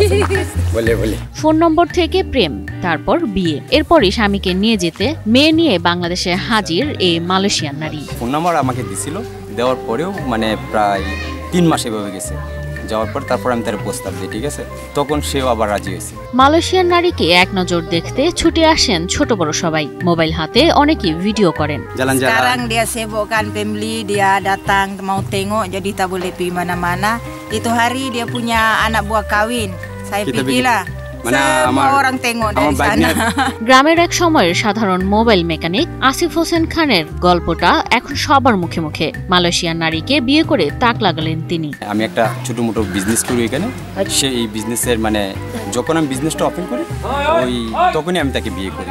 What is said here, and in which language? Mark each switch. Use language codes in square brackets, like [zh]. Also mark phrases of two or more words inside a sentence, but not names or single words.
[bn] ফোন নম্বর থেকে প্রেম, তারপর বিয়ে, এরপরই স্বামীকে নিয়ে যেতে মেয়ে নিয়ে বাংলাদেশে হাজির এই মালয়েশিয়ান নারী। ফোন নাম্বার আমাকে দিছিল, দেওয়ার পরেও প্রায় 3 মাস এভাবে গেছে। যাওয়ার পর তারপর আমি তার প্রস্তাব দিই, ঠিক আছে, তখন সেও আবার রাজি হয়েছে। মালয়েশিয়ান নারীকে এক নজর দেখতে ছুটে আসেন ছোট বড় সবাই। মোবাইল হাতে অনেকেই ভিডিও করেন। [ms] Sekarang dia sibukkan family, dia datang mau tengok, jadi tak boleh pergi mana-mana. Itu hari dia punya anak buah kawin. Saya pergilah. Semua orang tengok dari sana. [bn] গ্রামের এক সময়ের সাধারণ মোবাইল মেকানিক আসিফ হোসেন খানের গল্পটা এখন সবার মুখে মুখে। মালয়েশিয়ান নারীকে বিয়ে করে তাক লাগালেন তিনি। আমি একটা ছোট মোটো বিজনেস করি এখানে, সেই বিজনেসের যখন আমি [en] business open [bn] করি তখনই আমি তাকে বিয়ে করি।